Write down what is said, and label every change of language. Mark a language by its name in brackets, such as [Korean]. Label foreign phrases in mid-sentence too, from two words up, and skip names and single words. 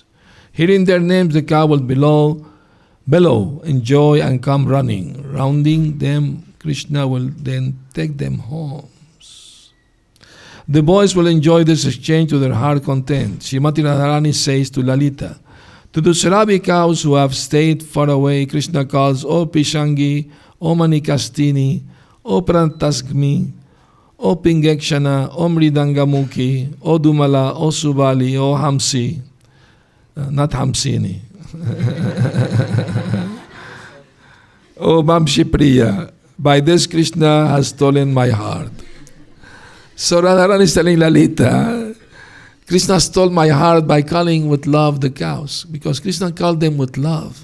[English] Hearing their names, the cow will bellow in joy and come running. Rounding them, Krishna will then take them home. The boys will enjoy this exchange to their heart content. Srimati Radharani says to Lalita, to the Sarabi cows who have stayed far away, Krishna calls, O Pishangi, O Manikastini, O Prantasgmi, O Pingekshana, O Mridangamukhi, O Dumala, O Subali, O Hamsi. Not Hamsini. O Vamsi Priya. By this Krishna has stolen my heart. So Radharani is telling Lalita, Krishna stole my heart by calling with love the cows, because Krishna called them with love.